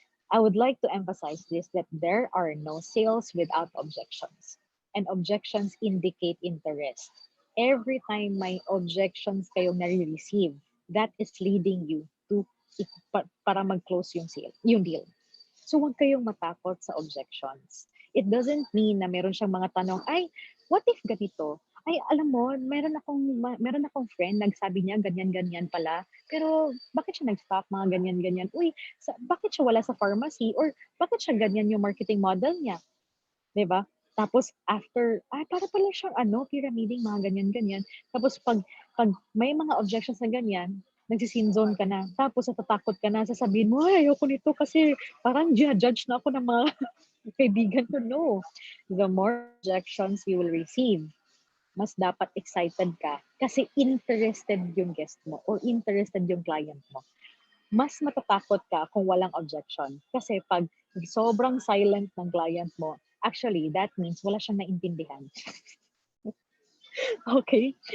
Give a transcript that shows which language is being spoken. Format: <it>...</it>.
<en>I would like to emphasize this, that there are no sales without objections. And objections indicate interest. Every time may objections</en> <tl>kayong nare-receive,</tl> <en>that is leading you to</en> <tl>para mag-close yung sale, yung deal. So huwag kayong matakot sa objections.</tl> <en>It doesn't mean</en> <tl>na meron siyang mga tanong, "Ay,</tl> <en>what if</en> <tl>ganito? Ay, alam mo, meron akong friend nagsabi niya ganyan-ganyan pala, pero bakit siya nag-stop mga ganyan-ganyan? Uy, bakit siya wala sa pharmacy</tl> <en>or bakit siya ganyan yung marketing model</en> <tl>niya?" 'Di ba? Tapos after, ay para pala siyang ano, pyramiding mga ganyan-ganyan. Tapos pag may mga objections na ganyan, nagsi-sin zone ka na. Tapos natatakot ka na, sasabihin mo, "Ay, ayoko nito kasi parang judge na ako ng mga kaibigan ko."</tl> <en>No. The more objections you will receive,</en> <tl>mas dapat excited ka kasi interested yung guest mo or interested yung client mo. Mas matatakot ka kung walang objection. Kasi pag sobrang silent ng client mo, actually,</tl> <en>that means</en> <tl>wala siyang naintindihan. Okay?</tl>